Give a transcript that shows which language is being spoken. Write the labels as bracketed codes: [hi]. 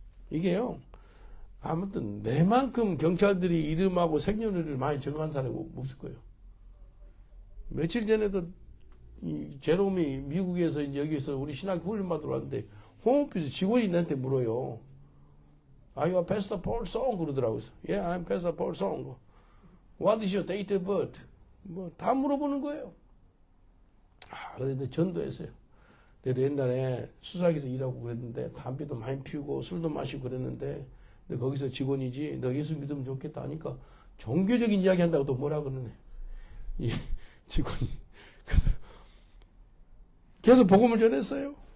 [ko] 이게요, 아무튼 내만큼 경찰들이 이름하고 생년월일을 많이 정한 사람이 없을 거예요. 며칠 전에도 이 제롬이 미국에서 이제 여기서 우리 신학교 훈련 받으러 왔는데 홈오피스 직원이 나한테 물어요. [en] Are you a Pastor Paul Song? [ko] 그러더라고요. [en] Yeah, I'm Pastor Paul Song. What is your date of birth? [ko] 뭐 다 물어보는 거예요. 그런데 전도했어요. 내가 옛날에 수사기에서 일하고 그랬는데 담배도 많이 피우고 술도 마시고 그랬는데, 근데 거기서 직원이지 너 예수 믿으면 좋겠다 하니까 종교적인 이야기 한다고 또 뭐라 그러네. 이 직원이. 그래서 계속 복음을 전했어요.